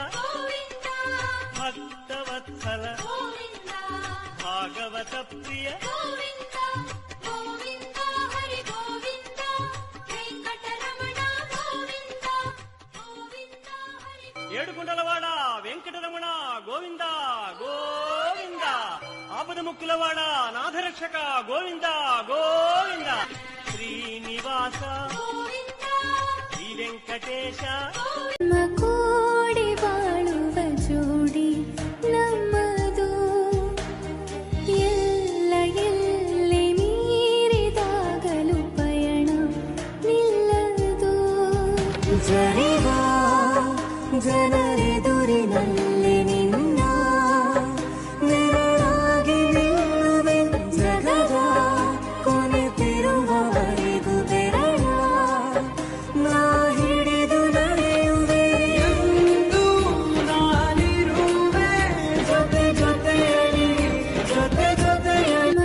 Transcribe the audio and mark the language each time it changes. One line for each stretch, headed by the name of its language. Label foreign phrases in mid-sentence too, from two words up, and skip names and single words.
Telugu: భక్తవత్సల భాగవత ప్రియ ఏడుకొండలవాడ వెంకటరమణ గోవింద గోవింద, ఆపద ముక్కులవాడ నాథరక్షక గోవింద గోవింద, శ్రీనివాస శ్రీ ವೆಂಕಟೇಶ
Kannada: ಕೂಡಿ ಬಾಳುವ ಜೋಡಿ ನಮ್ಮದು ಎಲ್ಲ ಎಲ್ಲಿ ಮೀರಿದಾಗಲೂ ಪಯಣ ನಿಲ್ಲದು ಜರಿವ ಜನರೆದುರಿನಲ್ಲಿ ನಿನ್ನ ನೆರಳಾಗಿ ನಿಲ್ಲುವೆ ಜಗದ ಕೊನೆತಿರುವವರೆಗೂ ಬೆರಳ ನಾ ಹಿಡಿದು ನಡೆಯುವೆ ಎಂದು ನಾನಿರುವೆ ಜೊತೆ ಜೊತೆಯಲ್ಲಿ ಜೊತೆ ಜೊತೆಯಲ್ಲಿ